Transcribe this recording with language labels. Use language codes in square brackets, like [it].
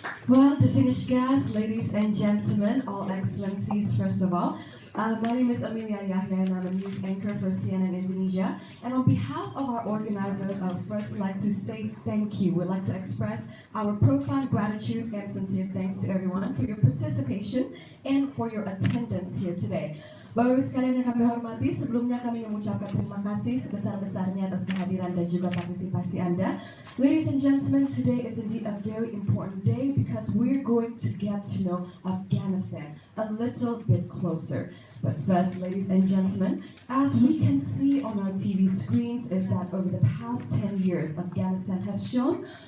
[en] Well, distinguished guests, ladies and gentlemen, all excellencies, first of all, my name is Amelia Yahya and I'm a news anchor for CNN Indonesia. And on behalf of our organizers, I would first like to say thank you. We'd like to express our profound gratitude and sincere thanks to everyone for your participation and for your attendance here today. [id] Bapak Ibu sekalian yang kami hormati, sebelumnya kami mengucapkan terima kasih sebesar-besarnya atas kehadiran dan juga partisipasi Anda. [en] Ladies and gentlemen, today is indeed a very important day because we're going to get to know Afghanistan a little bit closer. But first, ladies and gentlemen, as we can see on our TV screens, is that over the past 10 years, Afghanistan has shown